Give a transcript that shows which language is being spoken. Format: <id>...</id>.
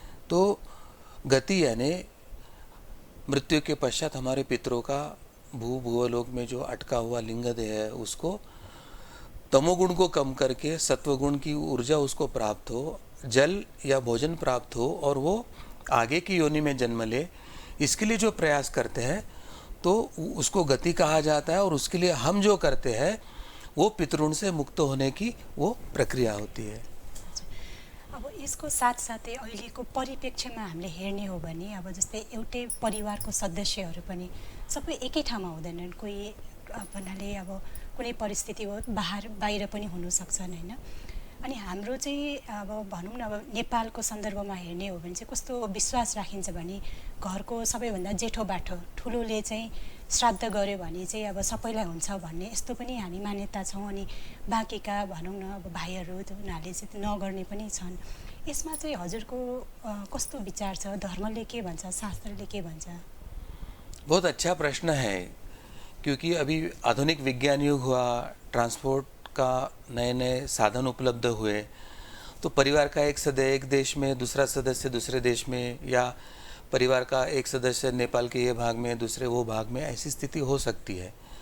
<hi>तो गति यानी मृत्यु के पश्चात हमारे पितरों का भूलोक में जो अटका हुआ लिंग देह है, उसको तमोगुण को कम करके सत्वगुण की ऊर्जा उसको प्राप्त हो, जल या भोजन प्राप्त हो, और वो आगे की योनि में जन्म ले, इसके लिए जो प्रयास करते हैं तो उसको गति कहा जाता है। और उसके लिए हम जो करते हैं वो पितृण से मुक्त होने की वो प्रक्रिया होती है।</hi> <ne>अब यसको साथसाथै अहिलेको परिप्रेक्ष्यमा हामीले हेर्ने हो भने अब जस्तै एउटै परिवारको सदस्यहरू पनि सबै एकै ठाउँमा हुँदैनन्। कोही भन्नाले अब कुनै परिस्थिति हो बाहिर पनि हुन सक्छन् हैन। अनि हाम्रो चाहिँ अब भनौँ न अब नेपालको सन्दर्भमा हेर्ने हो भने चाहिँ कस्तो विश्वास राखिन्छ भने घरको सबैभन्दा जेठो बाठो ठुलोले चाहिँ श्राद्ध गर्यो भने चाहिँ अब सबैलाई हुन्छ भन्ने यस्तो पनि हामी मान्यता छौँ। अनि बाँकीका भनौँ न अब भाइहरू उनीहरूले चाहिँ नगर्ने पनि छन्। यसमा चाहिँ हजुरको कस्तो विचार छ? धर्मले के भन्छ, शास्त्रले के भन्छ?</ne> <hi>बहुत अच्छा प्रश्न है, क्योंकि अभी आधुनिक विज्ञान युग हुआ, ट्रांसपोर्ट का नए नए साधन उपलब्ध हुए, तो परिवार का एक सदस्य एक देश में, दूसरा सदस्य दूसरे देश में, या परिवार का एक सदस्य नेपाल के ये भाग में, दूसरे वो भाग में, ऐसी स्थिति हो सकती है।</hi>